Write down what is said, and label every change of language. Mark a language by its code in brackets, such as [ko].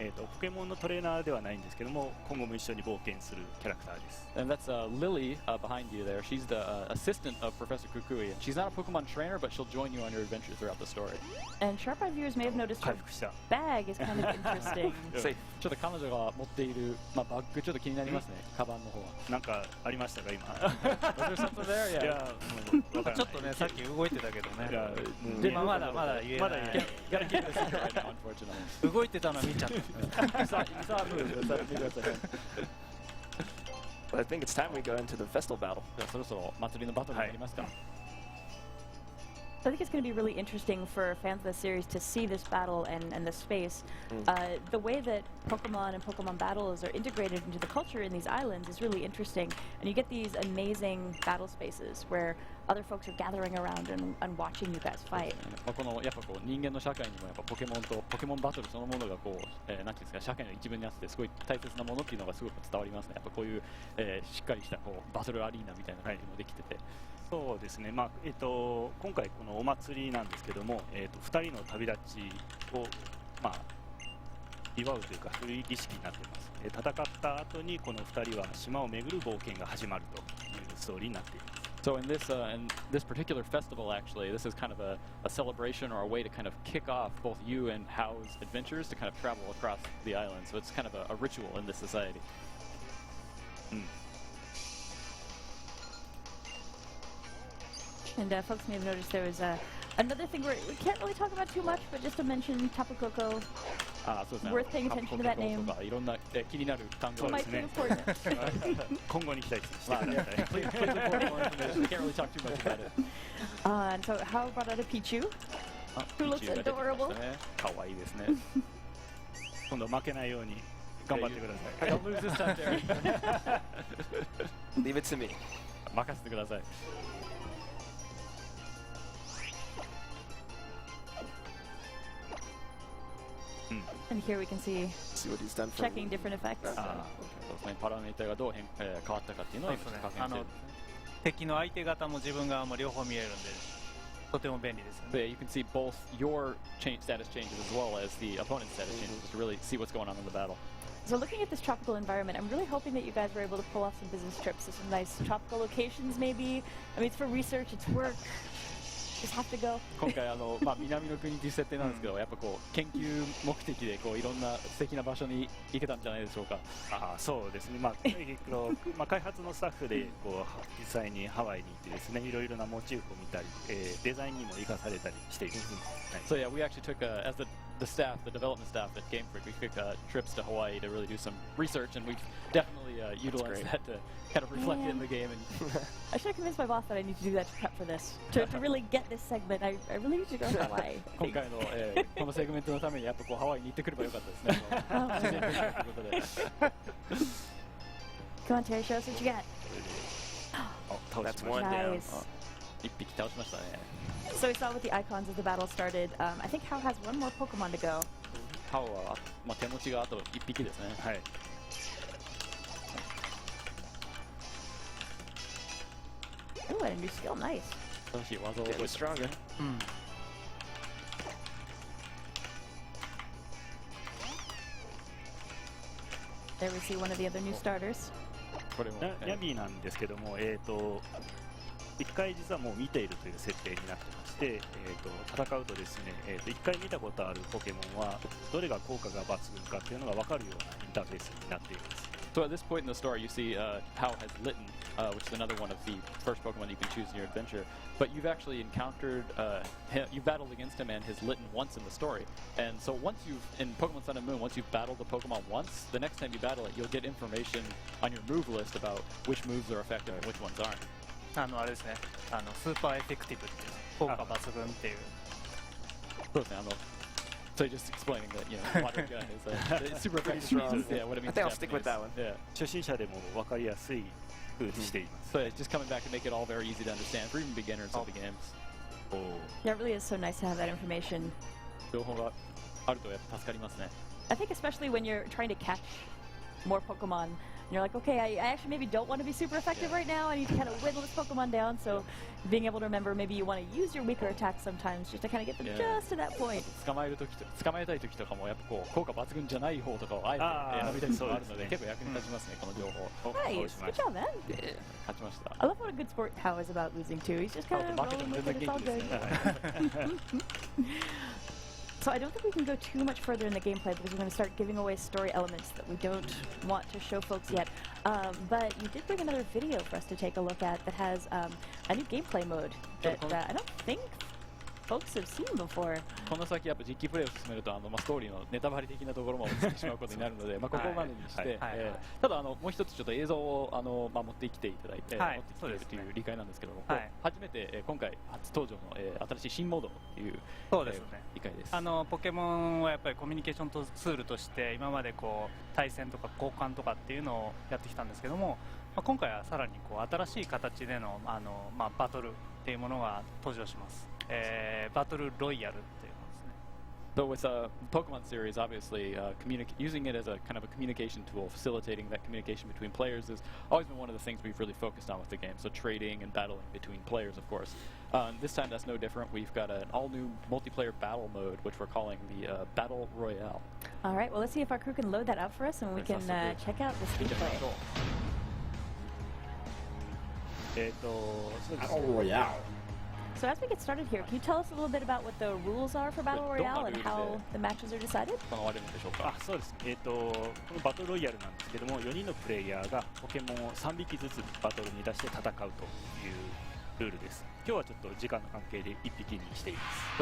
[ja] ポケモンのトレーナーではないんですけども、今後も一緒に冒険するキャラクターです。 [en] And that's Lily behind you there. She's the assistant of Professor Kukui. And she's not a Pokemon trainer, but she'll join you on your adventures throughout the story. And sharp-eyed viewers may have noticed her [ja] 回復した。 [en] bag is kind of interesting. Safe. [ja] ちょっと彼女が持っている、バッグちょっと気になりますね。カバンの方は。なんかありましたか今？ [en] Was there something there? [ja] い [en] Yeah. [ja] や、もうわからない。ちょっとね、さっき動いてたけどね。いや、でもまだ言えない。 [en] Gotta keep it a secret right now, unfortunately. [ja] 動いてたの見ちゃった。 [en] You saw a move. Maybe that's a hint. But I think it's time we go into the festival battle. [ja] じゃあそろそろ祭りのバトルになりますか。 [en] So I think it's going to be really interesting for fans of the series to see this battle and this space. The way that Pokemon and Pokemon battles are integrated into the culture in these islands is really interesting. And you get these amazing battle spaces where other folks are gathering around and watching you guys fight. [ja] このやっぱこう人間の社会にもやっぱポケモンとポケモンバトルそのものがこう、なんていうんですか社会の一部になってすごい大切なものっていうのがすごく伝わりますね。やっぱこういう、しっかりしたこうバトルアリーナみたいな感じもできてて。そうですね、今回このお祭りなんですけども、2人の旅立ちを、祝うというかそういう儀式になっています。戦った後にこの2人は島を巡る冒険が始まるというストーリーになっています。 [en] So in this particular festival, actually, this is kind of a celebration or a way to kind of kick off both you and Hao's adventures to kind of travel across the island. So it's kind of a ritual in this society. And folks may have noticed there was another thing we can't really talk about too much, but just to mention Tapu Koko. Worth paying attention to that name. [ja] いろんな気になる単語 [en] Might be important. [ja] 今後に期待してください。 [en] Please report more information. We can't really talk too much about it. And so how about other Pichu? Who looks adorable. [ja] 可愛いですね。今度負けないように頑張ってください。 [en] Don't lose this time, Jerry. Leave it to me. [ja] 任せてください。 [en] And here we can see what he's done for checking different effects. [ja] そうですね。パラメータがどう変わったかっていうのを今確認してる。敵の相手方も自分側も両方見えるんでとても便利ですよね。 [en] Yeah, you can see both your status changes as well as the opponent's status changes to really see what's going on in the battle. So looking at this tropical environment, I'm really hoping that you guys were able to pull off some business trips to some nice tropical locations maybe. I mean, it's for research, it's work. Just have to go. [ja] 今回南の国という設定なんですけど、やっぱこう研究目的でこういろんな素敵な場所に行けたんじゃないでしょうか。そうですね。開発のスタッフでこう実際にハワイに行ってですね、いろいろなモチーフを見たり、デザインにも生かされたりしています。 [en] So yeah, we actually took as the staff, the development staff at Game Freak, we took trips to Hawaii to really do some research, and we've definitely utilized that to kind of reflect it in the game. And I should have convinced my boss that I need to do that to prep for this. To really get this segment, I really need to go to Hawaii. [ja] 今回のこのセグメントのためにやっぱこうハワイに行ってくればよかったですね。自然ということで。 [en] Come on, Terry, show us what you got. That's one down. Nice. [ja] 一匹倒しましたね。 [en] So we saw with the icons as the battle started. I think Hao has one more Pokemon to go. [ja] ハオは手持ちがあと一匹ですね。はい。 [en] Ooh, and a new skill, nice. [ja] 新しい技を覚え [en] Getting [ja] て [en] stronger. There we see one of the other new starters. [ja] これもヤビーなんですけども、一回実はもう見ているという設定になってまして、戦うとですね、一回見たことあるポケモンはどれが効果が抜群かっていうのが分かるようなインターフェースになっています。 [en] So at this point in the story, you see Hao has Litten, which is another one of the first Pokemon you can choose in your adventure. But you've actually encountered you've battled against him and his Litten once in the story. And so in Pokemon Sun and Moon, once you've battled the Pokemon once, the next time you battle it, you'll get information on your move list about which moves are effective and which ones aren't. [ja] あれですね。スーパーエフェクティブっていう効果抜群っていう。そうですね。 [en] So just explaining that, water gun is it's super effective. Yeah, what it means. I think I'll stick with that one. Yeah. [ja] 初心者でも分かりやすい風にしています。 [en] So it's just coming back to make it all very easy to understand for even beginners of the games. Yeah, it really is so nice to have that information. [ja] 情報があるとやっぱ助かりますね。 [en] I think especially when you're trying to catch more Pokemon, and you're like, okay, I actually maybe don't want to be super effective right now. I need to kind of whittle this Pokemon down. So being able to remember maybe you want to use your weaker attacks sometimes just to kind of get them just to that point. [ja] 捕まえたい時とかもやっぱこう効果抜群じゃない方とかをあえて選びたいことがあるので結構役に立ちますねこの情報。 [en] Nice, good job, man. [ja] 勝ちました。 [en] I love what a good sport Hao is about losing too. He's just kind of rolling with it. It's all good. So I don't think we can go too much further in the gameplay because we're going to start giving away story elements that we don't want to show folks yet. But you did bring another video for us to take a look at that has a new gameplay mode that I don't think folks have seen before. [ja] この先やっぱ実機プレイを進めるとストーリーのネタバレ的なところも映ってしまうことになるので、ここまでにして、ただもう一つちょっと映像を持ってきていただいて、持ってきているという理解なんですけども、初めて今回初登場の新しい新モードという理解です。ポケモンはやっぱりコミュニケーションツールとして今までこう対戦とか交換とかっていうのをやってきたんですけども、今回はさらにこう新しい形でのバトルっていうものが登場します。バトルロイヤルっていうものですね。 [en] But with Pokemon series, obviously, using it as a kind of a communication tool, facilitating that communication between players has always been one of the things we've really focused on with the game. So trading and battling between players, of course. This time that's no different. We've got an all-new multiplayer battle mode, which we're calling the Battle Royale. All right, well, let's see if our crew can load that up for us and we can check out this gameplay. Battle Royale. So as we get started here, can you tell us a little bit about what the rules are for Battle Royale and how the matches are decided? [ja] そうです。このバトルロイヤルなんですけども、4人のプレイヤーがポケモンを3匹ずつバトルに出して戦うというルールです。今日はちょっと時間の関係で1匹にしています。